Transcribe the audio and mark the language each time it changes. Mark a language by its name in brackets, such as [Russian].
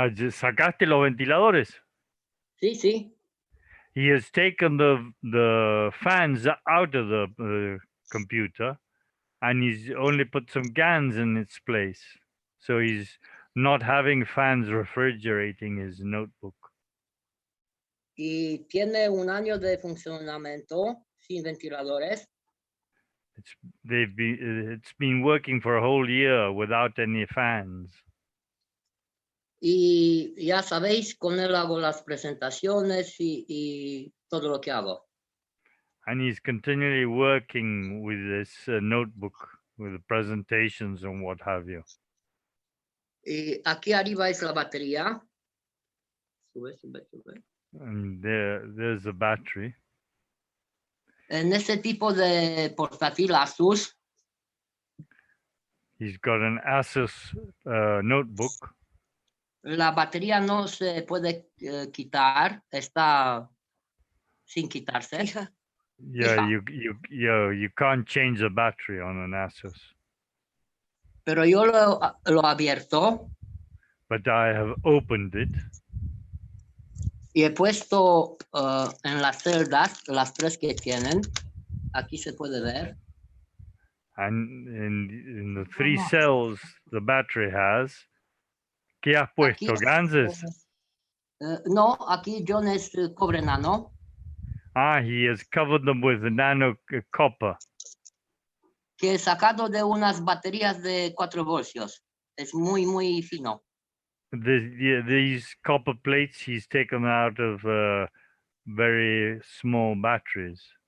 [Spanish] ¿Sacaste los ventiladores? Sí, sí. [English] He has taken the fans out of the computer and he's only put some GANs in its place. So he's not having fans refrigerating his notebook. [Spanish] Y tiene 1 año de funcionamiento sin ventiladores. [English] It's been working for a whole year without any fans. [Spanish] Y ya sabéis, con él hago las presentaciones y todo lo que hago. [English] And he's continually working with this notebook, with the presentations and what have you. [Spanish] Y aquí arriba es la batería. Sube, sube, sube. [English] And there's the battery. [Spanish] En este tipo de portátil Asus, [English] He's got an Asus notebook. [Spanish] la batería no se puede quitar, está sin quitarse. [English] Yeah, [Spanish] Fija. [English] you can't change the battery on an Asus. [Spanish] Pero yo lo he abierto [English] But I have opened it [Spanish] y he puesto en las celdas, las tres que tienen. Aquí se puede ver. [English] and in the three cells the battery has. [Spanish] ¿Qué has puesto? Aquí, Ganses? no, aquí John es cobre nano. [English] Ah, he has covered them with nano copper. [Spanish] Que he sacado de unas baterías de 4 voltios. Es muy, muy fino. [English] These copper plates he's taken out of very small batteries.